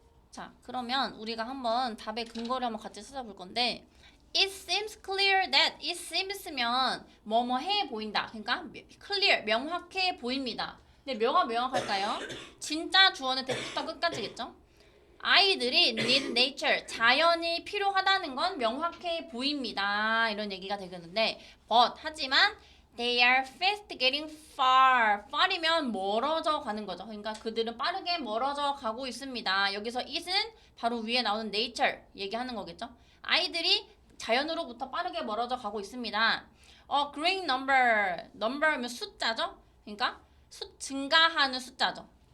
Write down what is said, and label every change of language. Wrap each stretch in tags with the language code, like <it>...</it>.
<ko>자, 그러면 우리가 한번 답의 근거를 한번 같이 찾아볼 건데</ko> <en>It seems clear that it seems</en> <ko>면 뭐뭐해 보인다. 그러니까 clear, 명확해 보입니다. 근데 뭐가 명확할까요? 진짜 주어는 대부터 끝까지겠죠? 아이들이</ko> <en>need nature,</en> <ko>자연이 필요하다는 건 명확해 보입니다. 이런 얘기가 되겠는데 but, 하지만</ko> <en>they are fast getting far.</en> <ko>far이면 멀어져 가는 거죠. 그러니까 그들은 빠르게 멀어져 가고 있습니다. 여기서 it은 바로 위에 나오는 nature 얘기하는 거겠죠. 아이들이 자연으로부터 빠르게 멀어져 가고 있습니다.</ko> <en>growing number</en> <ko>면 숫자죠. 그러니까 증가하는 숫자죠.</ko>